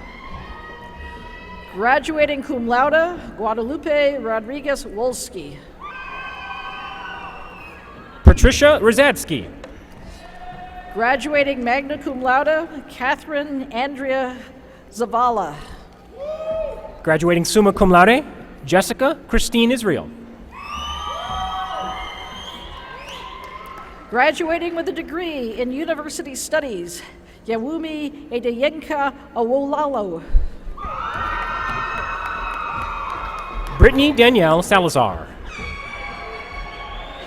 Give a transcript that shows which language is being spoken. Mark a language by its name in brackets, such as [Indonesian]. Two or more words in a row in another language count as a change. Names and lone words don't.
[English] Graduating [Latin] cum laude, [English] Guadalupe Rodriguez Wolski. Patricia Rozadsky. Graduating [Latin] magna cum laude, [English] Catherine Andrea Zavala. Graduating [Latin] summa cum laude, [English] Jessica Christine Israel. Graduating with a degree in University Studies, Yawumi Edeyenka Awolalo. Brittany Danielle Salazar.